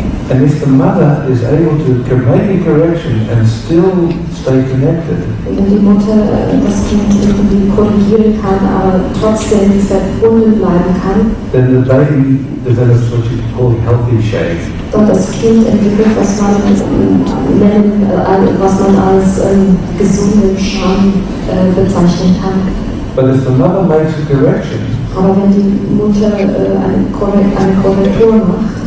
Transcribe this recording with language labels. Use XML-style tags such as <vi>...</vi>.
<en>And if the mother is able to make a correction and still stay connected,</en> <de>Wenn die Mutter das Kind irgendwie korrigieren kann, aber trotzdem verbunden bleiben kann,</de> <en>then the baby develops what you call healthy shame.</en> <de>dann das Kind entwickelt, was man als gesunde Scham bezeichnen kann.</de> <en>But if the mother makes a correction</en> <de>Aber wenn die Mutter eine Korrektur macht</de>